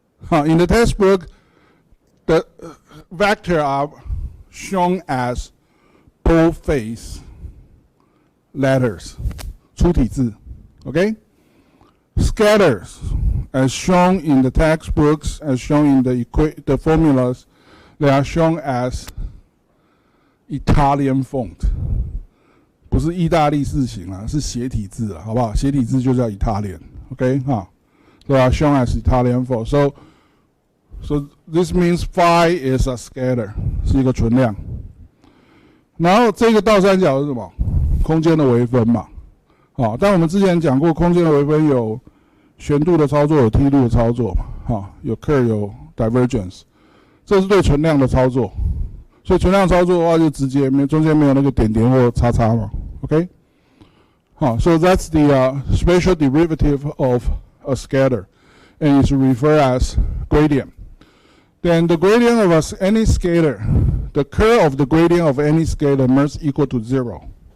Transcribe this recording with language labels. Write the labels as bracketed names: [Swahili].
[English] In the textbook, the vector are shown as boldface letters. [Chinese] 粗体字 [English] okay? Scalars, as shown in the textbooks, as shown in the formulas, they are shown as Italian font. [Chinese] 不是意大利字形啊，是斜体字啊，好不好？斜体字就叫 Italian, okay? [English] They are shown as Italian font. So this means phi is a scalar, [Chinese] 是一个存量。然后这个倒三角是什么？空间的微分嘛。但我们之前讲过，空间的微分有旋度的操作，有梯度的操作嘛，有 curl 有 divergence， 这是对存量的操作。所以存量操作的话，就直接中间没有那个点点或叉叉嘛 [English] Okay. So that's the spatial derivative of a scalar, and it's referred as gradient. Then the gradient of any scalar, the curl of the gradient of any scalar must equal to 0.